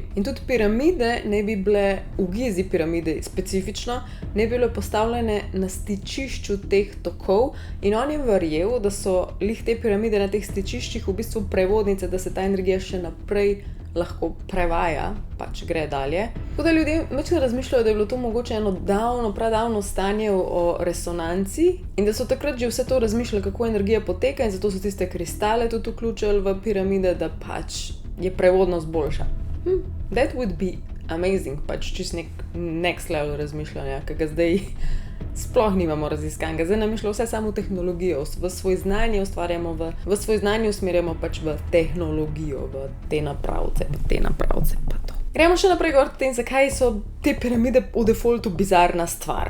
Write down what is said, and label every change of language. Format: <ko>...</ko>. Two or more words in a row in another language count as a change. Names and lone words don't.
<sl>In tudi piramide ne bi bile, v Gizi piramide specifično, ne bi bile postavljene na stičišču teh tokov in on je verjel, da so lih te piramide na teh stičiščih v bistvu prevodnice, da se ta energija še naprej lahko prevaja, pač gre dalje. Tako da ljudje večkrat razmišljajo, da je bilo to mogoče eno pradavno stanje o resonanci in da so takrat že vse to razmišljali, kako energija poteka in zato so tiste kristale tudi vključili v piramide, da pač je prevodnost boljša.</sl> <en>That would be amazing,</en> <sl>pač čist nek</sl> <en>next level</en> <sl>razmišljanja, ki ga zdaj sploh nimamo raziskanega. Zdaj nam je šlo vse samo v tehnologijo, v svoj znanje ustvarjamo, v svoj znanje usmerjamo pač v tehnologijo, v te napravce pa to. Gremo še naprej govoriti o tem, zakaj so te piramide v defaultu bizarna stvar.</sl>